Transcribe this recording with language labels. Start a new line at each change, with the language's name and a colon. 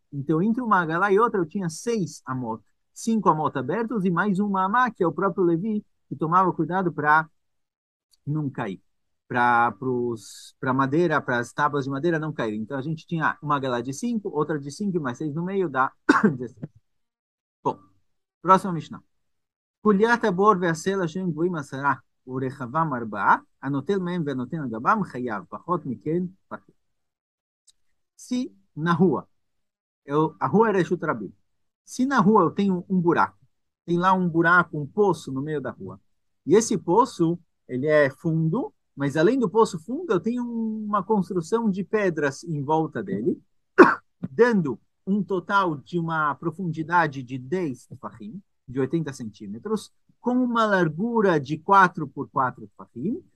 Portuguese: Então, entre uma agalá e outra, eu tinha 6 amot. 5 amot abertos e mais uma amá, que é o próprio Levi, que tomava cuidado para não cair, para madeira, para as tábuas de madeira não caírem. Então a gente tinha uma galá de 5, outra de 5 mais 6 no meio, dá 16. Bom, próximo Mishnah.
Hebrew: חוליית הבור והסלע שהם גבוהים 10 ורחבם 4, הנוטל מהם והנותן על גבם חייב, פחות מכן פטור.
Portuguese: Se na rua, a rua é Reshut Rabim. Se na rua eu tenho um buraco, tem lá um buraco, um poço no meio da rua, e esse poço, ele é fundo, mas além do poço fundo, eu tenho uma construção de pedras em volta dele, dando um total de uma profundidade de 10 tefachim, de 80 centímetros, com uma largura de 4 por 4 tefachim.